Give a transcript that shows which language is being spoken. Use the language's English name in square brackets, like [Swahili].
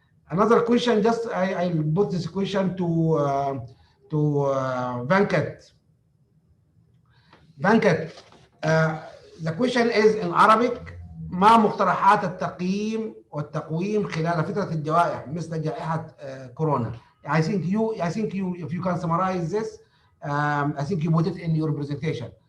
[English] Another question, just I'll put this question to Venkat. Venkat, the question is in Arabic. [Arabic] ما مقترحات التقييم والتقويم خلال فترة الجوائح مثل جائحة كورونا? [English] I think you, if you can summarize this, I think you put it in your presentation.